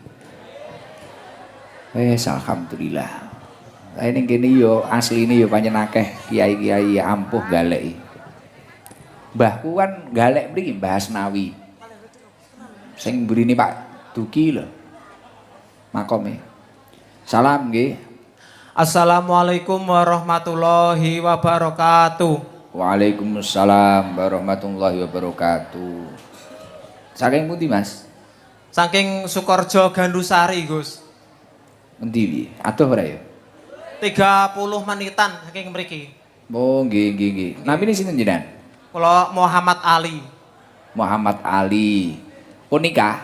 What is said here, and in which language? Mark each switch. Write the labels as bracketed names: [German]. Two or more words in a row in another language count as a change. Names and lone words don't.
[Javanese] Wes alhamdulillah. Lah ning kene yo asline yo pancen akeh kiai-kiai ampuh galek. Mbahku kan galek mriki Mbah Asnawi. Sing mburine Pak Duki lho. Makome. Salam nggih. [Arabic] السلام عليكم ورحمة الله وبركاته. وعليكم السلام ورحمة الله وبركاته. [Javanese] Saking pundi Mas? Saking Sukorjo Gandusari Gus. Endi piye? Adoh ora ya? 30 menitan saking mriki. Oh, nggih. Namine sinten jenengan? Kula Muhammad Ali. Muhammad Ali. Pun nikah?